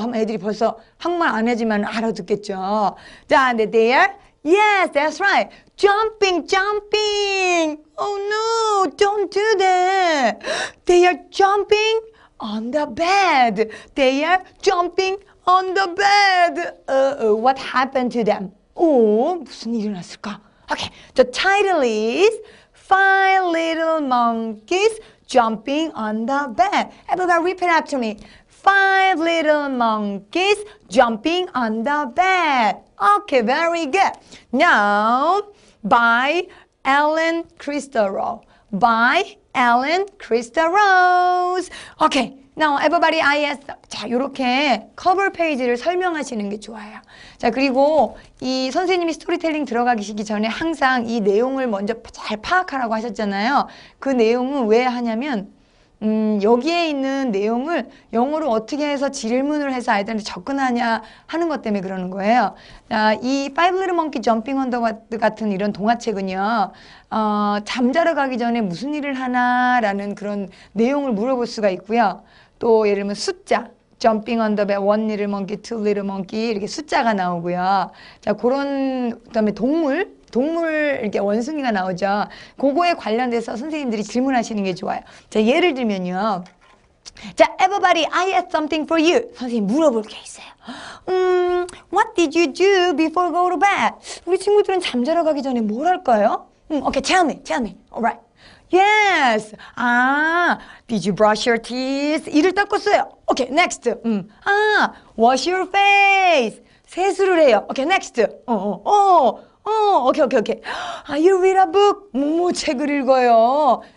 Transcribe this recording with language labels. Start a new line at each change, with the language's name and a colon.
Korean: 하면 애들이 벌써 한국말 안 하지만 알아듣겠죠. 자, 근데
English: they are yes, that's right. Jumping, jumping. Oh no, don't do that. They are jumping on the bed. They are jumping on the bed. What happened to them?
Korean: 무슨 일이 났을까?
English: Okay, the title is Five Little Monkeys Jumping on the Bed. Everybody repeat after me. 5 little monkeys jumping on the bed. Okay, very good. Now, by Ellen Christorow. By Ellen Christorow. Okay, now everybody IS.
Korean: 자, 요렇게 커버 페이지를 설명하시는 게 좋아요. 자, 그리고 이 선생님이 스토리텔링 들어가기 전에 항상 이 내용을 먼저 잘 파악하라고 하셨잖아요. 그 내용은 왜 하냐면 여기에 있는 내용을 영어로 어떻게 해서 질문을 해서 아이들한테 접근하냐 하는 것 때문에 그러는 거예요. 이 Five Little Monkey Jumping on the Bed 같은 이런 동화책은요. 잠자러 가기 전에 무슨 일을 하나라는 그런 내용을 물어볼 수가 있고요. 또 예를 들면 숫자.
English: Jumping on the bed, 1 little monkey, 2 little monkey
Korean: 이렇게 숫자가 나오고요. 자, 그다음에 동물 이렇게 원숭이가 나오죠. 그거에 관련돼서 선생님들이 질문하시는 게 좋아요. 자, 예를 들면요.
English: 자, everybody, I have something for you.
Korean: 선생님 물어볼 게 있어요.
English: What did you do before go to bed?
Korean: 우리 친구들은 잠자러 가기 전에 뭘 할까요?
English: Okay, tell me. Alright. Yes. Did you brush your teeth?
Korean: 이를 닦았어요.
English: Okay, next. Wash your face.
Korean: 세수를 해요.
English: Okay, next. Okay. You read a book?
Korean: 책을 읽어요.